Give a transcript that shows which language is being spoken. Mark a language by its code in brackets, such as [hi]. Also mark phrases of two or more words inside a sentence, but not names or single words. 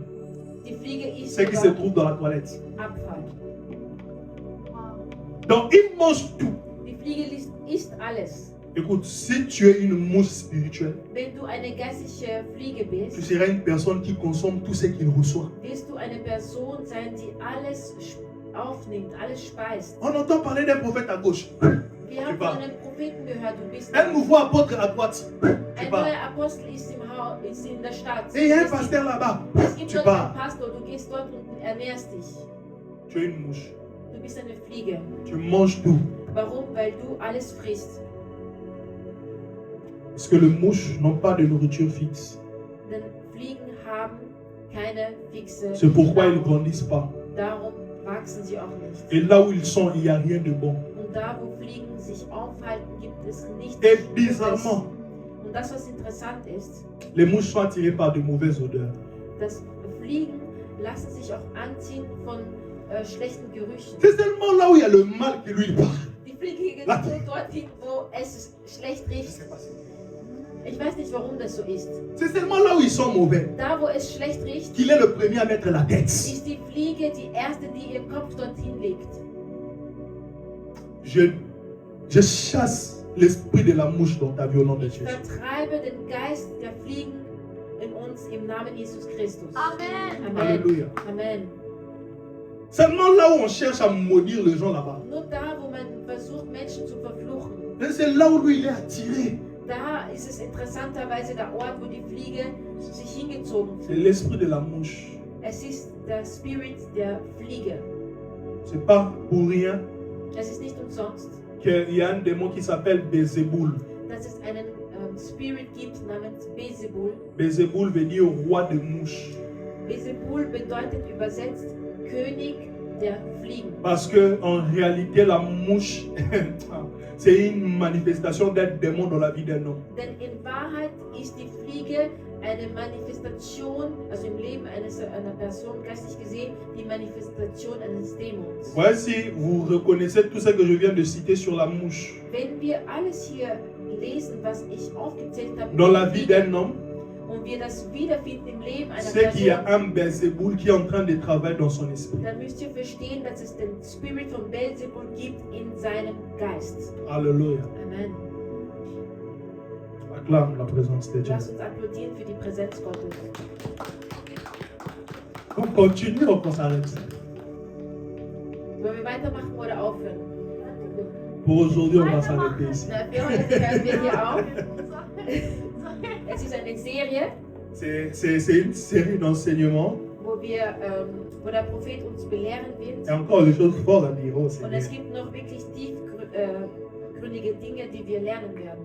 [de] Die Fliege isst [fr] ce qui se [de] sogar [fr] trouve dans la toilette. [de] Abfall. [fr] Donc il mange tout. [de] Die Fliege isst alles. [fr] Écoute, si tu es une mouche spirituelle, [de] Wenn du eine geistliche Fliege [fr] tu [de] bist, [fr] seras une personne qui consomme tout ce qu'il reçoit. [de] wirst du eine Person sein, die alles aufnimmt, alles speist. [fr] On entend parler d'un prophète à gauche. [de] Wir haben [fr] pas. [de] von einem Propheten gehört, du bist [fr] Un nouveau apôtre à droite. Tu [de] ein [fr] pars. [de] neuer Apostel ist in der Stadt. [fr] Et il y a un pasteur là-bas. [de] Es gibt [fr] Tu [de] dort [fr] pars. [de] einen Pastor, du gehst dort und ernährst dich. [fr] Tu es une mouche. [de] Du bist eine Fliege. [fr] Tu manges tout. [de] Warum? Weil du alles frisst. [fr] Parce que les mouches n'ont pas de nourriture fixe. [de] Denn Fliegen haben keine fixe [fr] C'est pourquoi ils ne [de] Nahrung. [fr] grandissent pas. [de] Darum wachsen sie auch nicht. [fr] Et là où ils sont, il n'y a rien de bon. [de] Und da, wo Fliegen sich aufhalten, gibt es nichts [fr] Et [de] Gutes. [fr] bizarrement, [de] Und das, was interessant ist, [fr] les mouches sont attirées par de mauvaises odeurs. [de] dass Fliegen lassen sich auch anziehen von schlechten Gerüchen. [fr] C'est seulement là où il y a le mal qui lui parle. [de] Die Fliege gehen Was? nur dorthin, wo es schlecht riecht. Ich weiß nicht, warum das so ist. [fr] C'est seulement là où ils sont mauvais [de] Da, wo es schlecht riecht, [fr] qu'il est le premier à mettre la tête. [de] ist die Fliege die erste, die ihren Kopf dorthin legt. [fr] Je chasse l'esprit de la mouche dans ta vie au nom de [de] Ich [fr] Jésus. [de] vertreibe den Geist der Fliegen in uns im Namen Jesus Christus. [fr] Amen. [de] Amen. [fr] Alléluia. [de] Amen. [fr] Seulement là où on cherche à maudire les gens là-bas. [de] Nur da, wo man versucht, Menschen zu verfluchen, [fr] Et c'est là où lui il est attiré. [de] da ist es interessanterweise der Ort, wo die Fliege sich hingezogen [fr] C'est [de] fühlt. [fr] l'esprit de la mouche. [de] Es ist der Spirit der Fliege. [fr] C'est pas pour rien [de] Es ist nicht umsonst, [fr] qu'il y a un démon qui s'appelle Bézéboul. [de] dass es einen Spirit gibt namens Beelzebul. [fr] Bézéboul veut dire roi des mouches. [de] Beelzebul bedeutet übersetzt König der Fliegen. [fr] Parce que en réalité, la mouche, c'est une manifestation d'un démon dans la vie d'un homme. [de] Denn in Wahrheit ist die Fliege eine Manifestation, also im Leben einer Person, geistlich gesehen, die Manifestation eines Dämons. [fr] Voici, vous reconnaissez tout ce que je viens de citer sur la mouche. [de] Wenn wir alles hier lesen, was ich aufgezählt habe, [fr] Dans la vie d'un homme, [de] und wir das wiederfinden im Leben einer [fr] c'est qu'il y a [de] Person, [fr] un Bézéboul qui est en train de travailler dans son esprit. [de] dann müsst ihr verstehen, dass es den Spirit von Beelzebul gibt in seinem Geist. [fr] Alléluia. [de] Amen. [fr] Acclame la présence de Dieu. [de] Lass uns applaudieren für die Präsenz Gottes. [fr] On continue, on s'arrête. [de] Wollen wir weitermachen oder aufhören? [fr] Pour aujourd'hui, on va s'arrêter ici. [de] Na, für heute hören wir hier auf. Es ist eine Serie, [fr] C'est une série d'enseignements. [de] wo wo der Prophet uns belehren wird. [fr] Il y a encore des choses fortes à dire. Oh, [de] Und [fr] Seigneur. [de] es gibt noch wirklich tiefgründige Dinge, die wir lernen werden.